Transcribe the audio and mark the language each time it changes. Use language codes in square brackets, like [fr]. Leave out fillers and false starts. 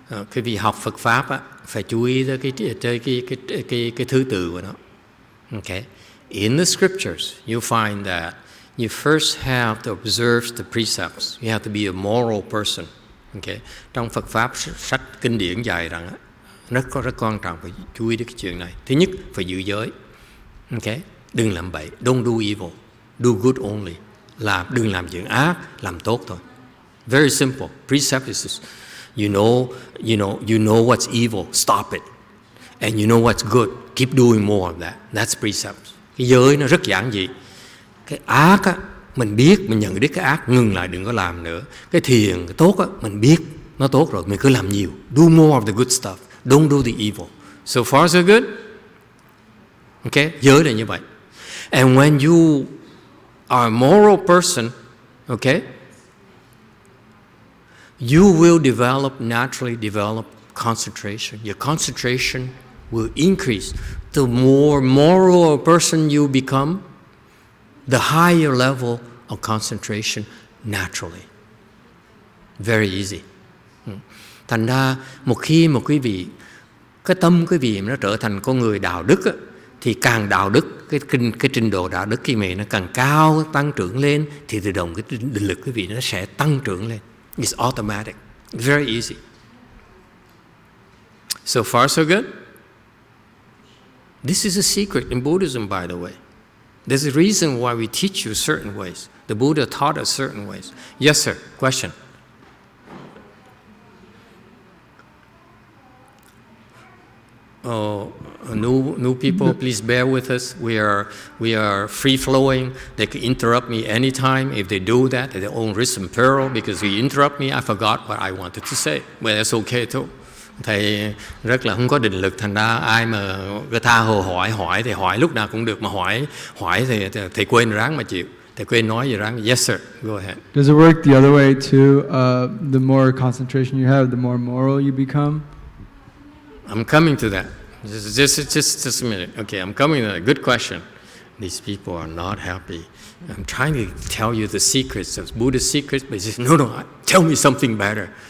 [vi] Cái vị học Phật pháp á, phải chú ý tới cái thứ tự của nó. [en] Okay. In the scriptures, you find that you first have to observe the precepts. You have to be a moral person. Okay. [vi] Trong Phật pháp sách kinh điển dạy rằng rất quan trọng phải chú ý đến cái chuyện này. Thứ nhất, phải giữ giới. Okay. Đừng làm bậy. [en] Don't do evil. Do good only. [vi] Đừng làm chuyện ác, làm tốt thôi. [en] Very simple. Precept is this. You know what's evil. Stop it. And you know what's good. Keep doing more of that. That's precept. [vi] Cái giới nó rất giản dị. Cái ác á, mình biết, mình nhận biết cái ác, ngừng lại, đừng có làm nữa. Cái thiền, cái tốt á, mình biết nó tốt rồi, mình cứ làm nhiều. [en] Do more of the good stuff. Don't do the evil. So far so good. Okay, [vi] giới là như vậy. [en] And when you are a moral person, okay, you will naturally develop concentration. Your concentration will increase. The more moral a person you become, the higher level of concentration naturally. Very easy. Thành ra một khi mà quý vị, cái tâm quý vị nó trở thành con người đạo đức á, thì càng đạo đức, cái trình độ đạo đức quý vị nó càng cao, tăng trưởng lên, thì tự động cái định lực quý vị nó sẽ tăng trưởng lên. It's automatic. Very easy. So far so good. This is a secret in Buddhism, by the way. There's a reason why we teach you certain ways. The Buddha taught us certain ways. Yes, sir. Question. New people, please bear with us. We are free flowing. They can interrupt me anytime. If they do that, at their own risk and peril, because if you interrupt me, I forgot what I wanted to say. Well, that's okay too. [vi] Thầy rất là không có định lực, thành ra ai mà người ta hỏi thì hỏi lúc nào cũng được, mà hỏi thì thầy quên ráng mà chịu. Thầy quên nói gì ráng. [en] Yes sir, go ahead. Does it work the other way too? The more concentration you have, the more moral you become? I'm coming to that. Just a minute. Okay, I'm coming to that. Good question. These people are not happy. I'm trying to tell you the secrets of Buddhist secrets, but he says, no, tell me something better.